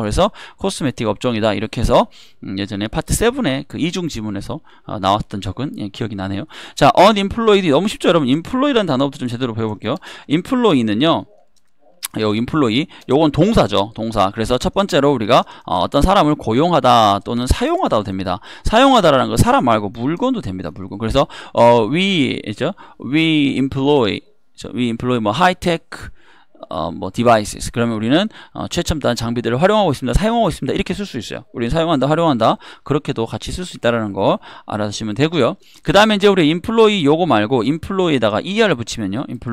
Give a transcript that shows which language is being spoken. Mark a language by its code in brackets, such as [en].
[ko] 그래서 코스메틱 업종이다. 이렇게 해서 예전에 파트 7의 그 이중 지문에서 나왔던 적은 기억이 나네요. 자, unemployed 너무 쉽죠, 여러분. employ라는 단어부터 좀 제대로 배워볼게요. employ는요, 여기 employee, 요건 동사죠. 동사. 그래서 첫 번째로 우리가 어떤 사람을 고용하다 또는 사용하다도 됩니다. 사용하다라는 거 사람 말고 물건도 됩니다. 물건. [en] 그래서 we employ 뭐 high-tech 뭐 devices. [ko] 그러면 우리는 최첨단 장비들을 활용하고 있습니다. 사용하고 있습니다. 이렇게 쓸 수 있어요. 우리는 사용한다, 활용한다. 그렇게도 같이 쓸 수 있다라는 거 알아두시면 되고요. 그 다음에 이제 우리 employee 요거 말고 employee에다가 er를 붙이면요.